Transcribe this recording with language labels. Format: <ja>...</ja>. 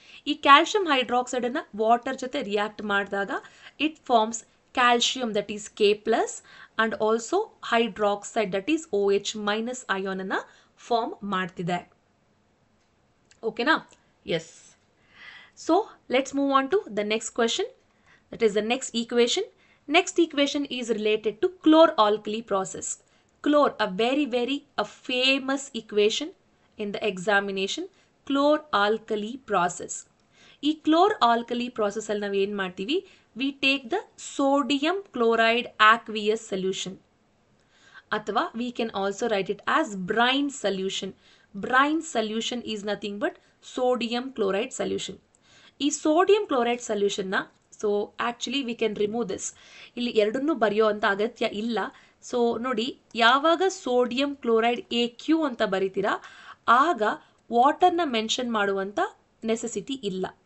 <kn>ಈ calcium ಹೈಡ್ರಾಕ್ಸೈಡನ್ನು water ಜೊತೆ react ಮಾಡಿದಾಗ</kn> <en>it forms calcium that is K plus and also hydroxide that is OH minus</en> <kn>ಅಯಾನನ್ನು form ಮಾಡ್ತಿದೆ.</kn> <en>ಓಕೆನಾ? Yes. So let's move on to the next question, that is the next equation. Next equation is related to chlor-alkali process. Chlor, a very famous equation in the examination. Chlor-alkali process.</en> <kn>ಈ chlor-alkali process ಅಲ್ಲಿ ನಾವು ಏನು ಮಾಡ್ತೀವಿ?</kn> <en>We take the sodium chloride aqueous solution. ಅಥವಾ we can also write it as brine solution. Brine solution is nothing but sodium chloride solution. ಈ sodium chloride solution ನ so actually we can remove this.</en> <kn>ಇಲ್ಲಿ ಎರಡನ್ನೂ ಬರೆಯೋ ಅಂತ ಅಗತ್ಯ ಇಲ್ಲ. So ನೋಡಿ, ಯಾವಾಗ ಸೋಡಿಯಂ ಕ್ಲೋರೈಡ್ AQ ಅಂತ ಬರಿತೀರಾ ಆಗ ವಾಟರ್ನ ಮೆನ್ಷನ್ ಮಾಡುವಂಥ ನೆಸೆಸಿಟಿ ಇಲ್ಲ.</kn>